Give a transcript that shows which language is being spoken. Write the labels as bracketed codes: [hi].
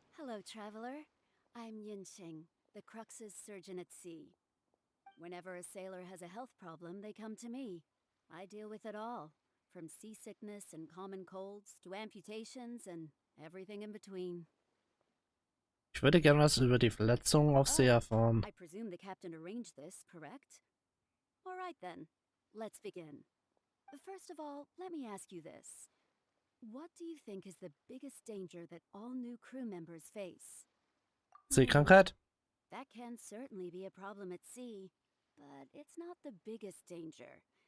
[en] Hello, traveler. I'm Yinxing, the Crux's surgeon at sea. Whenever a sailor has a health problem, they come to me. I deal with it all, from seasickness and common colds to amputations and everything in between. [de] Ich würde gern was über die Verletzungen auf See erfahren. [en] I presume the captain arranged this, correct? All right then, let's begin. First of all, let me ask you this. What do you think is the biggest danger that all new crew members face? [de] Seekrankheit? [en] That can certainly be a problem at sea, but it's not the biggest danger.